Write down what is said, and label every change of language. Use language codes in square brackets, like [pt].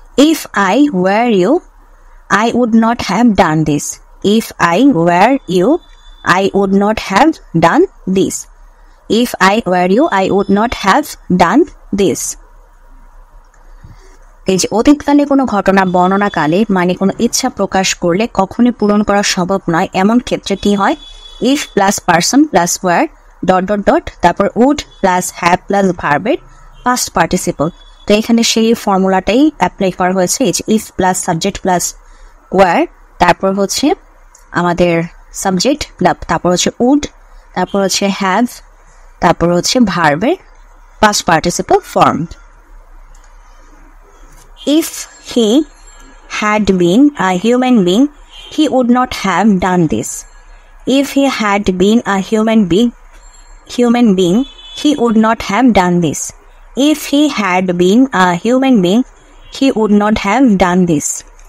[en] If I were you, I would not have done this. If I were you, I would not have done this. If I were you, I would not have done this. [bn] এই যে অতীতকালে কোনো ঘটনা বর্ণনাকালে মানে কোনো ইচ্ছা প্রকাশ করলে কখনোই পূরণ করা সম্ভব নয়, এমন ক্ষেত্রে কি হয়? [en] If plus person plus were dot dot dot তারপর would plus have plus ভার্বের past participle. [bn] তো এখানে সেই ফর্মুলাটাই অ্যাপ্লাই করা হয়েছে। এই যে if plus subject plus war, তারপর হচ্ছে আমাদের সাবজেক্ট, তারপর হচ্ছে উড, তারপর হচ্ছে হ্যাভ, তারপর হচ্ছে ভার্বের past participle form. [en] If he had been a human being, he would not have done this. If he had been a human being, he would not have done this. If he had been a human being, he would not have done this.